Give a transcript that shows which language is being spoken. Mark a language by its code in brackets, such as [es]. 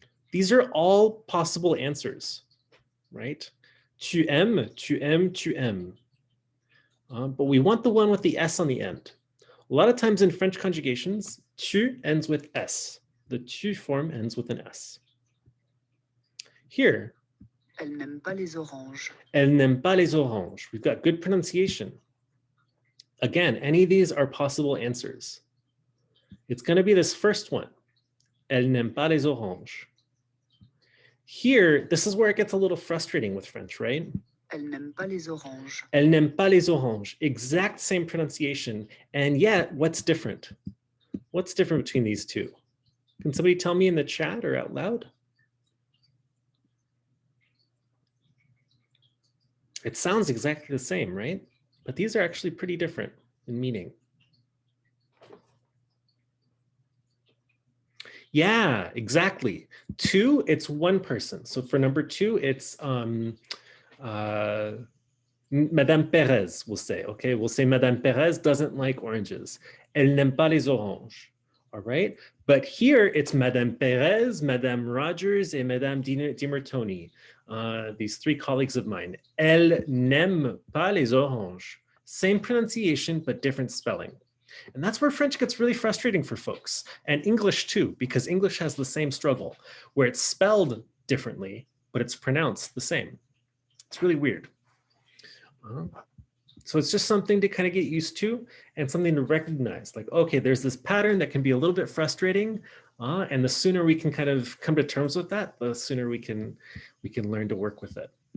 [en] These are all possible answers, right? [fr] Tu aimes, tu aimes, tu aimes. [en] But we want the one with the S on the end. A lot of times in French conjugations, tu ends with S. The tu form ends with an S. Here, [fr] Elle n'aime pas les oranges. Elle n'aime pas les oranges. [en] We've got good pronunciation. Again, any of these are possible answers. It's going to be this first one. [fr] Elle n'aime pas les oranges. [en] Here, this is where it gets a little frustrating with French, right? [fr] Elle n'aime pas les oranges. Elle n'aime pas les oranges. [en] Exact same pronunciation. And yet, what's different? What's different between these two? Can somebody tell me in the chat or out loud? It sounds exactly the same, right? But these are actually pretty different in meaning. Yeah, exactly. Two, it's one person. So for number two, it's Madame Perez, we'll say, okay? We'll say Madame Perez doesn't like oranges. [fr] Elle n'aime pas les oranges, [en] all right? But here it's Madame Perez, Madame Rogers, and Madame DiMartoni, these three colleagues of mine. [fr] Elle n'aime pas les oranges. [en] Same pronunciation, but different spelling. And that's where French gets really frustrating for folks, and English too, because English has the same struggle, where it's spelled differently, but it's pronounced the same. It's really weird. So it's just something to kind of get used to and something to recognize, like, okay, there's this pattern that can be a little bit frustrating, and the sooner we can kind of come to terms with that, the sooner we can learn to work with it.